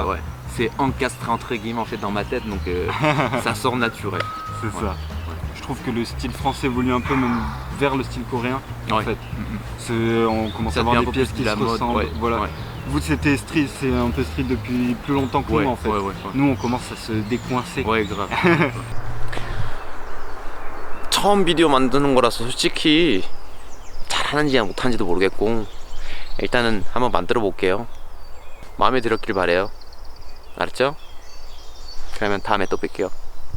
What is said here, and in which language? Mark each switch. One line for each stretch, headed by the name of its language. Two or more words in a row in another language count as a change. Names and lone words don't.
French: C'est encastré entre guillemets en fait dans ma tête donc ça sort naturel. C'est Ouais. ça. Je trouve que le style français évolue un peu même vers le style coréen. En Ouais. fait, on commence Ça à avoir devient des un peu pièces plus qui de la se mode. ressemblent. Ouais. Voilà. Ouais. Vous c'est un peu street depuis plus longtemps que Ouais. nous en fait. Ouais. Nous on commence à se décoincer. Ouais, grave.
Korean: 처음 비디오 만드는 거라서 솔직히 잘하는지 못하는지도 모르겠고 일단은 한번 만들어 볼게요. 마음에 들었길 바래요. 알았죠? 그러면 다음에 또 뵐게요.